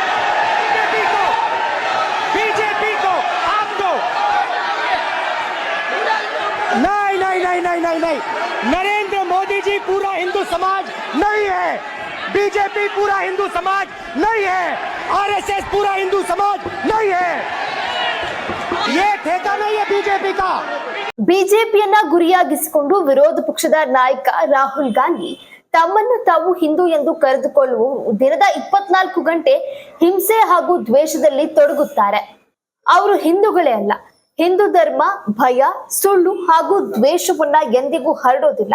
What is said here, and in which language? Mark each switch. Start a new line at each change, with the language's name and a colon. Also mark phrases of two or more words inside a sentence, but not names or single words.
Hindi: बीजेपी को आपको नहीं नहीं नहीं नहीं नहीं नहीं, नरेंद्र मोदी जी पूरा हिंदू समाज नहीं है, बीजेपी पूरा हिंदू समाज नहीं है, आरएसएस पूरा हिंदू समाज नहीं है, ये ठेका नहीं है बीजेपी का।
Kannada: ಬಿಜೆಪಿಯನ್ನ ಗುರಿಯಾಗಿಸಿಕೊಂಡು ವಿರೋಧ ಪಕ್ಷದ ನಾಯಕ ರಾಹುಲ್ ಗಾಂಧಿ ತಮ್ಮನ್ನು ತಾವು ಹಿಂದೂ ಎಂದು ಕರೆದುಕೊಳ್ಳುವವರು ದಿನದ 24 ಗಂಟೆ ಹಿಂಸೆ ಹಾಗೂ ದ್ವೇಷದಲ್ಲಿ ತೊಡಗುತ್ತಾರೆ। ಅವರು ಹಿಂದೂಗಳೇ ಅಲ್ಲ, ಹಿಂದೂ ಧರ್ಮ ಭಯ, ಸುಳ್ಳು ಹಾಗೂ ದ್ವೇಷವನ್ನ ಎಂದಿಗೂ ಹರಡೋದಿಲ್ಲ।